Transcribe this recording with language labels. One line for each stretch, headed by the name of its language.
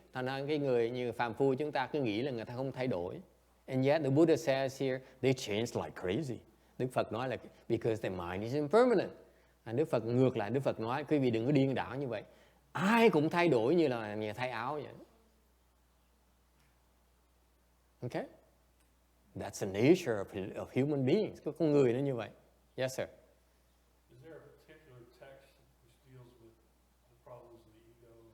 Vietnamese: Thành ra cái người như phàm phu chúng ta cứ nghĩ là người ta không thay đổi.
English: And yet the Buddha says here, they change like crazy.
Vietnamese: Đức Phật nói là
English: because their mind is impermanent.
Vietnamese: Đức Phật ngược lại, Đức Phật nói quý vị đừng có điên đảo như vậy. Ai cũng thay đổi như là người thay áo vậy.
English: Okay? That's the nature of human beings.
Vietnamese: Có con người nó như vậy.
English: Yes, sir. Is there a particular text which deals with the problems of the ego?